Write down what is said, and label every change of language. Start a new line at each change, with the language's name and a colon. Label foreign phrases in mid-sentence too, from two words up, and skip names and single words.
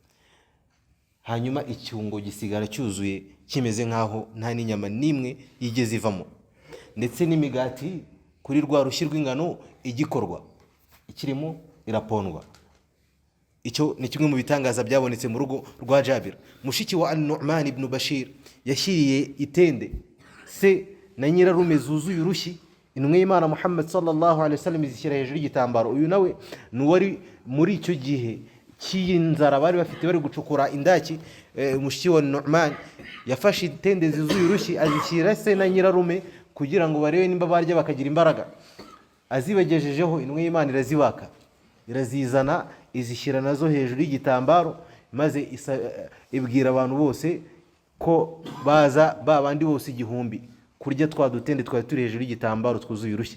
Kinyarwanda: Hanyuma icyungo gisigara cyuzuye kimeze nkaho nta n'inyama nimwe yigeze ivamo, ndetse n'imigati kuri rwa rushyi rw'ingano igikorwa ikirimo irapondwa. Icyo ni kimwe mu bitangaza byabonetse mu rugo rwa Jabir. Mushiki wa An-Nu'man ibn Bashir yashyiriye itende se na nyirarume zuzuye urushyi intumwa y'Imana Muhammad
Arabic: صلى الله عليه وسلم
Kinyarwanda: izishyira hejuru y'igitambaro. Uyu nawe nuwari muri icyo gihe cy'inzara bari bafite bari gucukura indaki. Mushiki wa Nu'man yafashe itende zuzuye urushyi azishyira se na nyirarume kugira ngo barebe nimba barya bakagira imbaraga. Azibagejejeho intumwa y'Imana irazibaka, irazizana, izishyira nazo hejuru y'igitambaro, maze ibwira abantu bose ko baza babandi bose igihumbi kurya twa dutende twari turi hejuru y'igitambaro twuzuye urushyi.